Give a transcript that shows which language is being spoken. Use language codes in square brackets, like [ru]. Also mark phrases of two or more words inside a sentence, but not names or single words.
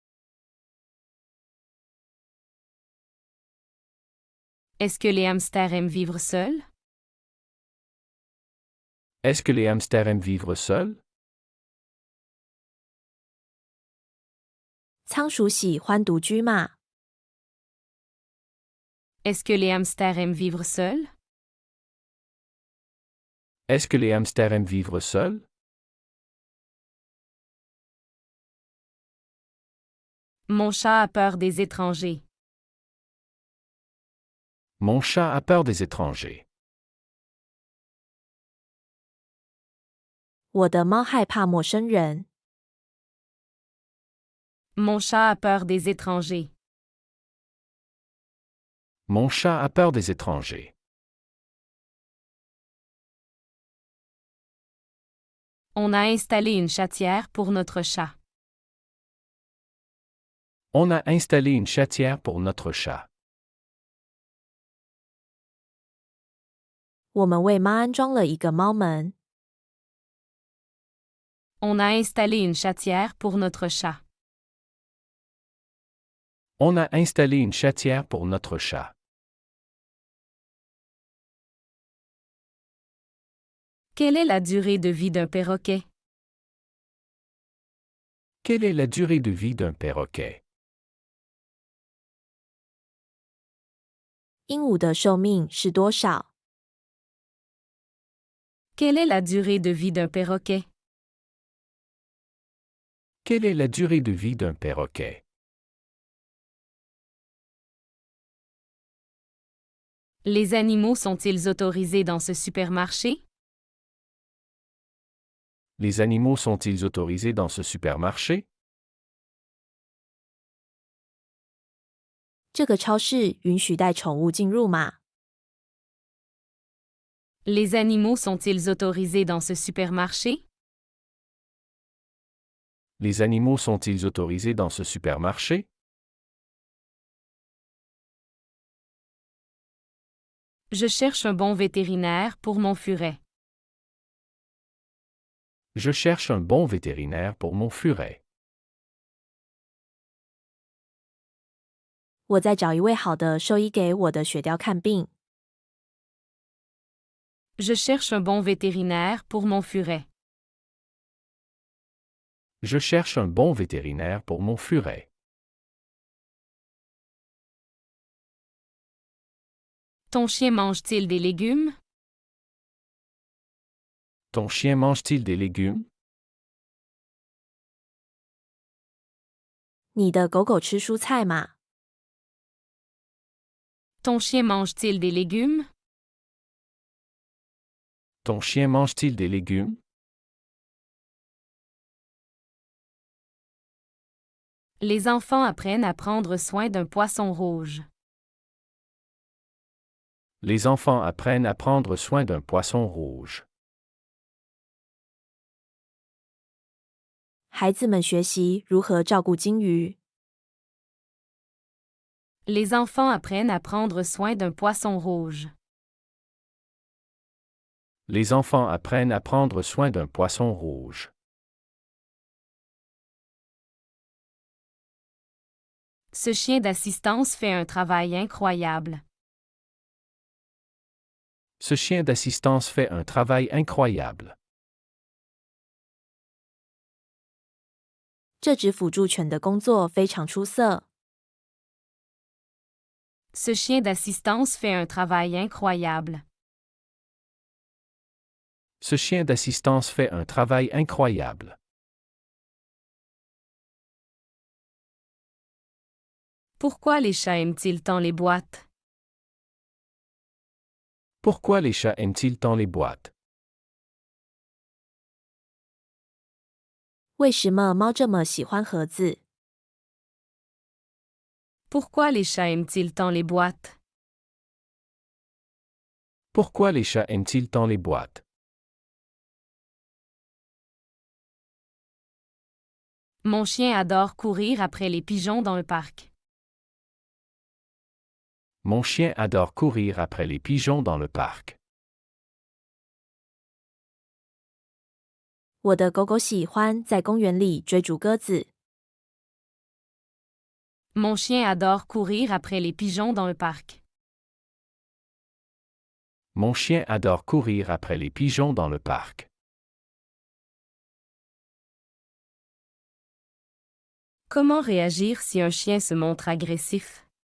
[fr] Est-ce que les hamsters aiment vivre seuls? Est-ce que les hamsters aiment vivre seuls? [zh] 仓鼠喜欢独居吗？ [fr] Est-ce que les hamsters aiment vivre seuls? Est-ce que les hamsters aiment vivre seuls? Mon chat a peur des étrangers. Mon chat a peur des étrangers. [zh] 我的猫害怕陌生人。 [fr] Mon chat a peur des étrangers. Mon chat a peur des étrangers. On a installé une chatière pour notre chat. On a installé une chatière pour notre chat. [zh] 我们为猫安装了一个猫门。 [fr] On a installé une chatière pour notre chat. On a installé une chatière pour notre chat. Quelle est la durée de vie d'un perroquet? Quelle est la durée de vie d'un perroquet? [zh] 鹦鹉的寿命是多少？ [fr] Quelle est la durée de vie d'un perroquet? Quelle est la durée de vie d'un perroquet? Les animaux sont-ils autorisés dans ce supermarché? Les animaux sont-ils autorisés dans ce supermarché? [zh] 这个超市允许带宠物进入吗？ [fr] Les animaux sont-ils autorisés dans ce supermarché? Les animaux sont-ils autorisés dans ce supermarché? Je cherche un bon vétérinaire pour mon furet. Je cherche un bon vétérinaire pour mon furet. [zh] 我在找一位好的兽医给我的雪貂看病。 [fr] Je cherche un bon vétérinaire pour mon furet. Je cherche un bon vétérinaire pour mon furet. 'Ton chien mange-t-il des légumes? Ton chien mange-t-il des légumes? [zh] 你的狗狗吃蔬菜吗？ [fr] Ton chien mange-t-il des légumes? Ton chien mange-t-il des légumes? Les enfants apprennent à prendre soin d'un poisson rouge. Les enfants apprennent à prendre soin d'un poisson rouge. [zh] 孩子们学习如何照顾金鱼。 [fr] Les enfants apprennent à prendre soin d'un poisson rouge. Les enfants apprennent à prendre soin d'un poisson rouge. Ce chien d'assistance fait un travail incroyable. Ce chien d'assistance fait un travail incroyable. [zh] 这只辅助犬的工作非常出色。 [fr] Ce chien d'assistance fait un travail incroyable. Ce chien d'assistance fait un travail incroyable. Pourquoi les chats aiment-ils tant les boîtes? Pourquoi les chats aiment-ils tant les boîtes? [zh] 为什么猫这么喜欢盒子？ [fr] Pourquoi les chats aiment-ils tant les boîtes? Pourquoi les chats aiment-ils tant les boîtes? Mon chien adore courir après les pigeons dans le parc. Mon chien adore courir après les pigeons dans le parc. [zh] 我的狗狗喜欢在公园里追逐鸽子。 [fr] Mon chien adore courir après les pigeons dans le parc. Mon chien adore courir après les pigeons dans le parc. Comment réagir si un chien se montre agressif?